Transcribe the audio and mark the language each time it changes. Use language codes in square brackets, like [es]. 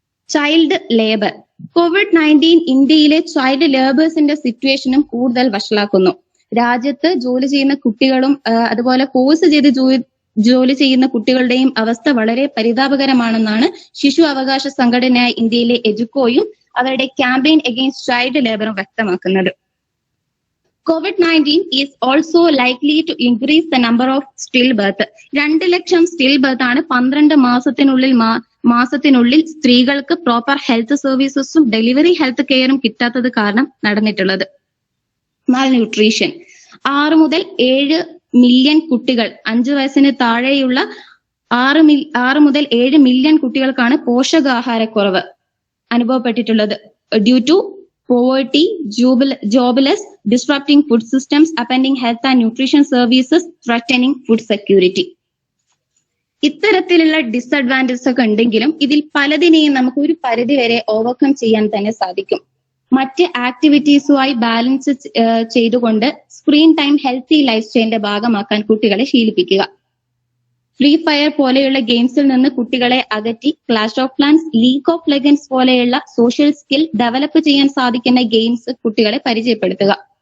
[ml] Child labour. COVID-19 ഇന്ത്യയിലെ child ലേബേഴ്സിന്റെ സിറ്റുവേഷനും കൂടുതൽ വഷളാക്കുന്നു. രാജ്യത്ത് ജോലി ചെയ്യുന്ന കുട്ടികളും അതുപോലെ കോഴ്സ് ചെയ്ത് ജോലി ചെയ്യുന്ന കുട്ടികളുടെയും അവസ്ഥ വളരെ പരിതാപകരമാണെന്നാണ് ശിശു അവകാശ സംഘടനയായ ഇന്ത്യയിലെ എജുക്കോയും അവരുടെ ക്യാമ്പയിൻ അഗെയിൻസ്റ്റ് ചൈൽഡ് ലേബറും വ്യക്തമാക്കുന്നത്. [en] COVID-19 is also likely to increase the number of stillbirth. [ml] 2 lakh still birth ആണ് 12 മാസത്തിനുള്ളിൽ സ്ത്രീകൾക്ക് പ്രോപ്പർ ഹെൽത്ത് സർവീസസും ഡെലിവറി ഹെൽത്ത് കെയറും കിട്ടാത്തത് കാരണം നടന്നിട്ടുള്ളത്. മാൽന്യൂട്രീഷൻ. 6 മുതൽ 7 മില്യൺ കുട്ടികൾ, 5 വയസ്സിന് താഴെയുള്ള 6 മുതൽ 7 മില്യൺ കുട്ടികൾക്കാണ് പോഷകാഹാരക്കുറവ് അനുഭവപ്പെട്ടിട്ടുള്ളത്. [en] Due to poverty, jobless, disrupting food systems, upending health and nutrition services, threatening food security. [ml] ഇത്തരത്തിലുള്ള ഡിസഡ്വാൻറ്റേജസ് ഒക്കെ ഉണ്ടെങ്കിലും ഇതിൽ പലതിനെയും നമുക്ക് ഒരു പരിധി വരെ ഓവർകം ചെയ്യാൻ തന്നെ സാധിക്കും. മറ്റ് ആക്ടിവിറ്റീസുമായി ബാലൻസ് ചെയ്തുകൊണ്ട് സ്ക്രീൻ ടൈം ഹെൽത്തി ലൈഫ് സ്റ്റൈലിന്റെ ഭാഗമാക്കാൻ കുട്ടികളെ ശീലിപ്പിക്കുക. ഫ്രീ ഫയർ പോലെയുള്ള ഗെയിംസിൽ നിന്ന് കുട്ടികളെ അകറ്റി clash of clans, league of legends പോലെയുള്ള സോഷ്യൽ സ്കിൽ ഡെവലപ്പ് ചെയ്യാൻ സാധിക്കുന്ന ഗെയിംസ് കുട്ടികളെ പരിചയപ്പെടുത്തുക.